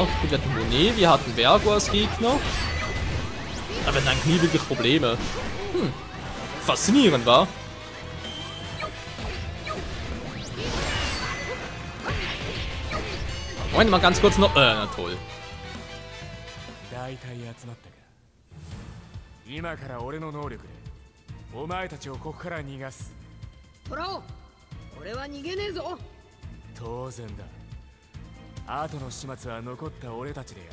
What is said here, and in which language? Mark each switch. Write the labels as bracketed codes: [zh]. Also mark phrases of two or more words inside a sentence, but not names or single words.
[de] Gut, wir hatten Monet, wir hatten Vergo als Gegner. Aber wir hatten eigentlich nie wirklich Probleme. Faszinierend, wa? Moment mal ganz kurz noch. Na toll. [ja] 今から俺の能力でお前たちをここから逃がす。トラオ、俺は逃げねえぞ。当然だ。後の始末は残った俺たちでやる。